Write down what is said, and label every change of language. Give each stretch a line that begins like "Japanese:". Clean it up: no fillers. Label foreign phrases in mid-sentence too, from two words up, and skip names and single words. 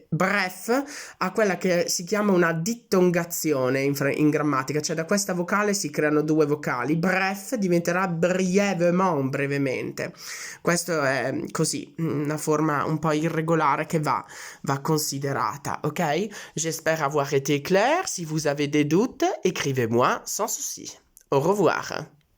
Italian: Bref ha quella che si chiama una dittongazione in grammatica, cioè da questa vocale si creano due vocali. Bref diventerà brièvement, brevemente. Questo è così, una forma un po' irregolare che va considerata, ok?
French: J'espère avoir été clair. Si vous avez des doutes, écrivez-moi sans souci. Au revoir.